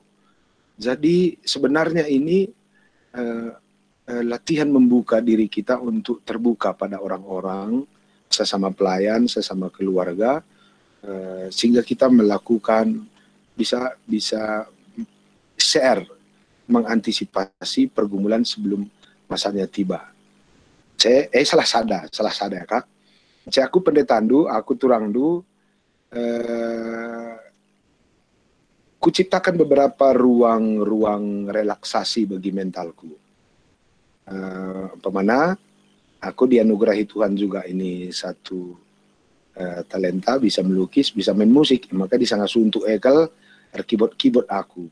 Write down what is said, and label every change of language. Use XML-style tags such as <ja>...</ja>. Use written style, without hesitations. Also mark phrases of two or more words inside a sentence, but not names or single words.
<id>Jadi sebenarnya ini latihan membuka diri kita untuk terbuka pada orang-orang, sesama pelayan, sesama keluarga, sehingga kita melakukan bisa share, mengantisipasi pergumulan sebelum masanya tiba.</id> <btx>Salah sada Kak. Aku pendeta Andu, aku turang du,</btx> <id>kuciptakan beberapa ruang relaksasi bagi mentalku. Pemana, aku dianugerahi Tuhan juga ini satu talenta, bisa melukis, bisa main musik, maka disangka suntuk ekal keyboard aku.</id>